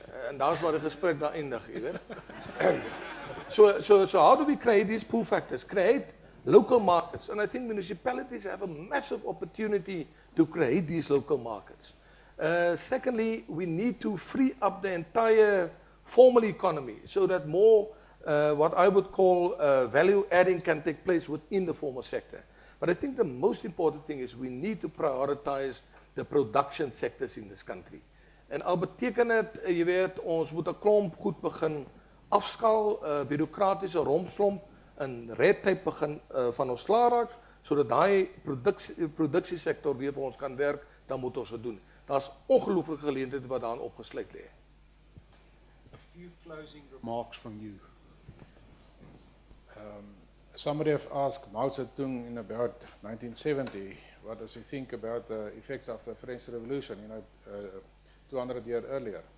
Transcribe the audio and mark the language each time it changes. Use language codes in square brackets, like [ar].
[af] En daar is waar die gesprek daar eindig, jy weet. [en] So how do we create these pull factors? Create local markets. And I think municipalities have a massive opportunity to create these local markets. Secondly, we need to free up the entire formal economy so that more what I would call value adding can take place within the formal sector. But I think the most important thing is we need to prioritize the production sectors in this country. [af] En al beteken dit, jy weet, ons moet 'n klomp goed begin afskaal, bureaukratiese rompslomp en red tape begin van ons slaag raak, sodat daai produksiesektor weer vir ons kan werk, dan moet ons dit doen. Daar's ongelooflike geleenthede wat daarin opgesluit lê. [en] A few closing remarks from you. Somebody have asked Mao Zedong in about 1970, what does he think about the effects of the French Revolution, 200 years earlier?